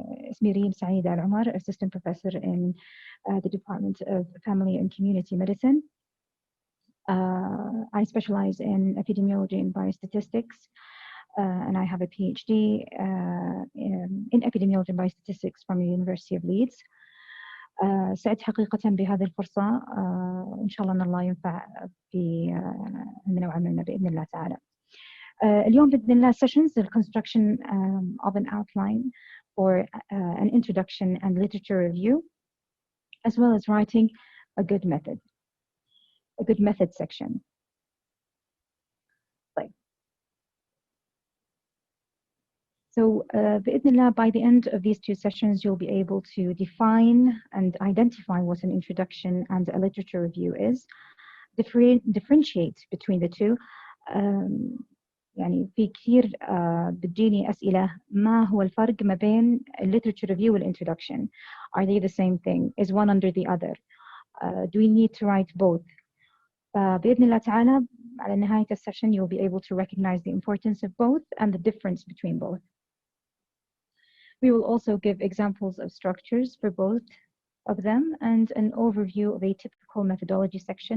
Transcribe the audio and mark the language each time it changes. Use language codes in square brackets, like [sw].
[ar] اسمي ريم سعيدة العمر، [en] Assistant Professor in the Department of Family and Community Medicine. I specialize in epidemiology and biostatistics, and I have a PhD in epidemiology and biostatistics from the University of Leeds. [ar] سعدت حقيقة بهذه الفرصة. إن شاء الله أن الله ينفع في عندنا وعملنا بإذن الله تعالى. اليوم بإذن الله [en] sessions the construction of an outline for an introduction and literature review, as well as writing a good method section. [ar] طيب. [en] So [ar] بإذن الله [en] by the end of these two sessions you'll be able to define and identify what an introduction and a literature review is, differentiate between the two. [ar] يعني في كثير بتجيني أسئلة ما هو الفرق ما بين literature review والintroduction? [en] Are they the same thing? Is one under the other? Do we need to write both? [ar] بإذن الله تعالى على نهاية السession [en] you'll be able to recognize the importance of both and the difference between both. We will also give examples of structures for both of them and an overview of a typical methodology section.